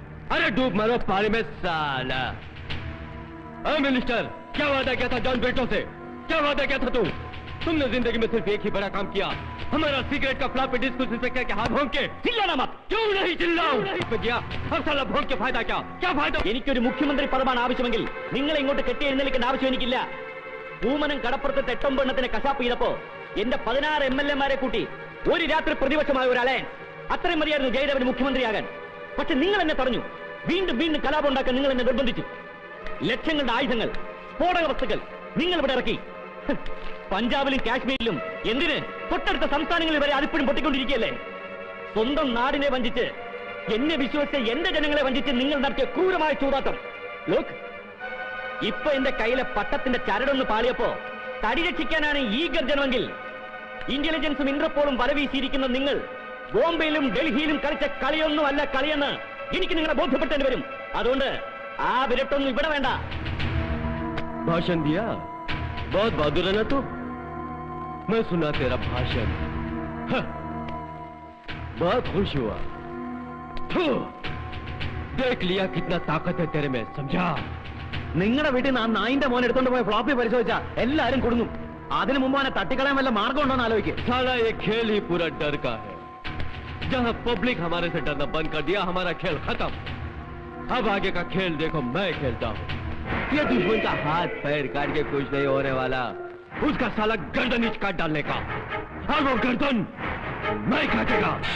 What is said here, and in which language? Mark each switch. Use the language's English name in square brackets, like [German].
[Hindi] अरे डूब मरो पानी में साला। मिनिस्टर, क्या वादा किया था जॉन बेटो से? क्या वादा किया था तुमने जिंदगी में सिर्फ एक ही बड़ा काम किया, हमारा सिगरेट का फ्लॉपी डिस्क उस इंस्पेक्टर के हाथ भोंक के। ചില്ലാനാ മत. क्यों नहीं चिल्लाऊं? गया अब साला भोंक के फायदा क्या फायदा? [Malayalam] എനിക്കൊരു മുഖ്യമന്ത്രി പദമാണ് ആവശ്യമെങ്കിൽ നിങ്ങളെ ഇങ്ങോട്ട് കെട്ടി എഴുന്നേൽക്കേണ്ട ആവശ്യം എനിക്കില്ല. പൂമനം കടപ്പുറത്തെ 8-9 എണ്ണത്തിന് കശാപ്പ് ചെയ്തപ്പോ എന്റെ 16 MLA-മാരെ കൂട്ടി ഒരു രാത്രി പ്രതിപക്ഷമായ ഒരു അലയൻസ്. അത്രയും മതിയായിരുന്നു ജയദേവന് മുഖ്യമന്ത്രിയാകാൻ. പക്ഷെ നിങ്ങൾ എന്നെ തടഞ്ഞു. വീണ്ടും വീണ്ടും കലാപം ഉണ്ടാക്കാൻ നിങ്ങൾ എന്നെ നിർബന്ധിച്ചു. ലക്ഷങ്ങളുടെ ആയുധങ്ങൾ, സ്ഫോടക വസ്തുക്കൾ നിങ്ങൾ ഇവിടെ ഇറക്കി. പഞ്ചാബിലും കാശ്മീരിലും എന്തിന് തൊട്ടടുത്ത സംസ്ഥാനങ്ങളിൽ വരെ അതിപ്പോഴും പൊട്ടിക്കൊണ്ടിരിക്കുകയല്ലേ? സ്വന്തം നാടിനെ വഞ്ചിച്ച്, എന്നെ വിശ്വസിച്ച് എന്റെ ജനങ്ങളെ വഞ്ചിച്ച് നിങ്ങൾ നടത്തിയ ക്രൂരമായ ചൂതാട്ടം. ലോക്, ഇപ്പൊ എന്റെ കയ്യിലെ പട്ടത്തിന്റെ ചരടൊന്ന് പാളിയപ്പോ തടി രക്ഷിക്കാനാണ് ഈ ഗർജനമെങ്കിൽ ഇന്റലിജൻസും ഇന്റർപോളും വലവീശിയിരിക്കുന്ന നിങ്ങൾ ബോംബെയിലും ഡൽഹിയിലും കളിച്ച കളിയൊന്നുമല്ല കളിയെന്ന് എനിക്ക് നിങ്ങളെ ബോധ്യപ്പെട്ടേണ്ടി വരും. അതുകൊണ്ട് ആ വിരട്ടൊന്നും ഇവിടെ വേണ്ട. [Hindi] भाषण दिया, बहुत बहादुर है ना तू। मैं सुना तेरा भाषण, बहुत खुश हुआ। देख लिया कितना ताकत है तेरे में, समझा? [Malayalam] നിങ്ങളുടെ വീട്ടിൽ നിന്ന് ആ നായിന്റെ മോൻ എടുത്തോണ്ട് പോയ ഫ്ലോപ്പി പരിശോധിച്ചാ എല്ലാരും കൊടുങ്ങും. അതിനു മുമ്പ് അവനെ തട്ടിക്കളയാൻ വല്ല മാർഗം ഉണ്ടോന്ന് ആലോചിക്കും. [Hindi] साला ये खेल ही पूरा डर का है। जहां पब्लिक हमारे से डरना बंद कर दिया, हमारा खेल खत्म। अब आगे का खेल देखो मैं खेलता हूँ। ये दुश्मन का हाथ पैर काट के कुछ नहीं होने वाला, उसका साला गर्दन ही काट डालने का, और वो गर्दन मैं काटेगा।